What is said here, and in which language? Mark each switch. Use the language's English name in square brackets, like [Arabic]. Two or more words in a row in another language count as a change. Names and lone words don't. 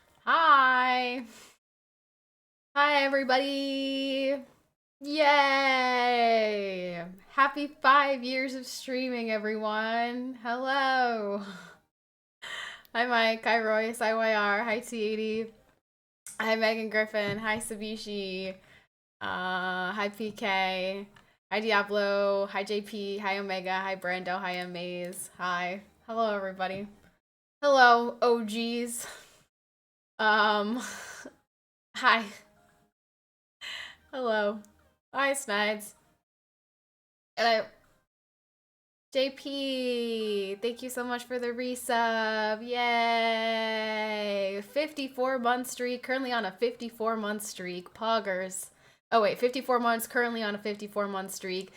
[English] Hi. Hi, everybody. Yay. Happy 5 years of streaming, everyone. Hello. Hi, Mike. Hi, Royce. Hi, YR. Hi, T80. Hi, Megan Griffin. Hi, Sabishi. Hi, PK. Hi, Diablo. Hi, JP. Hi, Omega. Hi, Brando. Hi, Amaze. Hi. Hello, everybody. Hello, OGs. Um, hi. Hello. Hi, Snides. And JP, thank you so much for the resub. Yay! 54-month streak, currently on a 54-month streak. Poggers. Oh, wait, 54 months, currently on a 54-month streak.